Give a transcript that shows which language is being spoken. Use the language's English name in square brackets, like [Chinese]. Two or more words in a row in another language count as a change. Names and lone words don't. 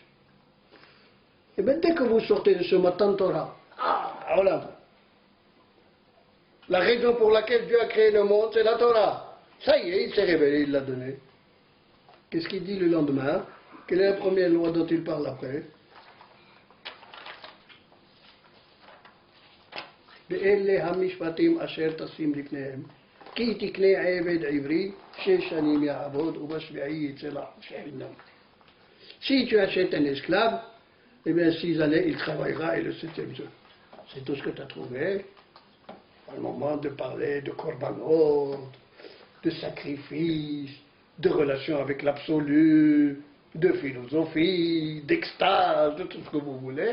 [French] Et bien dès que vous sortez de ce [Hebrew] מתן תורה, [French] voilà. La raison pour laquelle Dieu a créé le monde, c'est la Torah. Ça y est, il s'est révélé, il l'a donné. Qu'est-ce qu'il dit le lendemain? Quelle est la première loi dont il parle après? [Hebrew] באלה המשפטים אשר תשים לפניהם, כי תקנה עבד עברי 6 שנים יעבוד ובשביעי יצא לחינם. [French] Si tu achètes un esclave, eh bien 6 années il travaillera et le 7e jour. C'est tout ce que tu as trouvé. Un moment de parler de korbanot, de sacrifice, de relation avec l'absolu, de philosophie, d'extase, de tout ce que vous voulez.